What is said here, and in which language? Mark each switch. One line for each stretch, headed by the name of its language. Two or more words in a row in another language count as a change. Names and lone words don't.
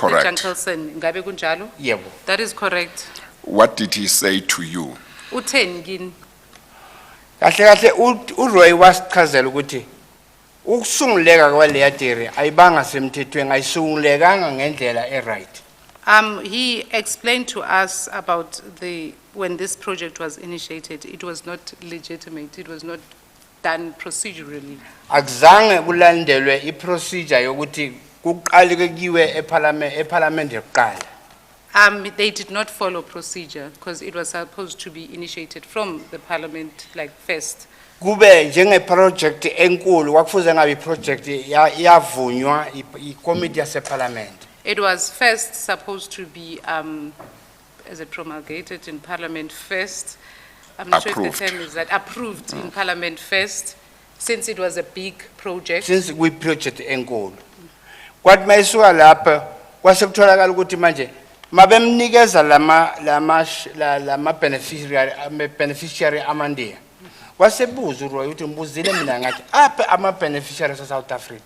English: correct?
Zulu: Jankelson, ngabe kunjalo? Yebo.
English: That is correct. What did he say to you?
Zulu: Utheni kini? Kahle uRoy wasichazela ukuthi ukusunguleka kwaleya theory ayibanga semthethweni ayisungulekanga ngendlela right.
English: He explained to us about when this project was initiated, it was not legitimate, it was not done procedurally.
Zulu: Akuzange kulandelwe iprocedure yokuthi kuqaleke kiwe eParliament yokuqala.
English: They did not follow procedure because it was supposed to be initiated from the parliament like first.
Zulu: Kube njenge-project enkulu kwakufuze ngabe i-project yavunywa i-committee yaseParliament.
English: It was first supposed to be, as it promulgated in parliament first. I'm not sure if the term is that, approved in parliament first, since it was a big project.
Zulu: Since kuyi-project enkulu. Kwathi mayisuka lapho kwasekutholakala ukuthi manje mabemnikeza lama beneficiary amandiya. Wasebuza uRoy ukuthi mbuzile mina ngathi apha ama-beneficiaries South Africa.